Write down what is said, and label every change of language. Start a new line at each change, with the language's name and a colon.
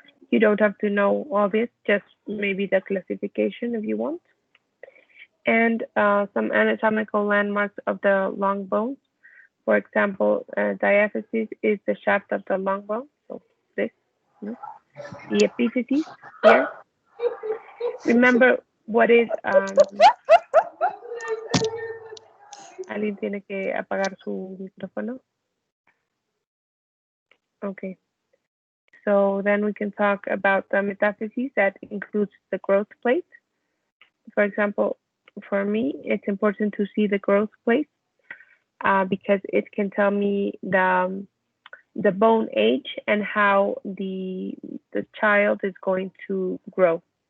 English: You don't have to know all this, just maybe the classification if you want. And some anatomical landmarks of the long bones. For example, diaphysis is the shaft of the long bone, so this. The epiphysis here. Remember what is,
Spanish: alguien tiene que apagar su micrófono.
English: Okay. So then we can talk about the metaphyses that includes the growth plate. For example, for me, it's important to see the growth plate because it can tell me the bone age and how the child is going to grow.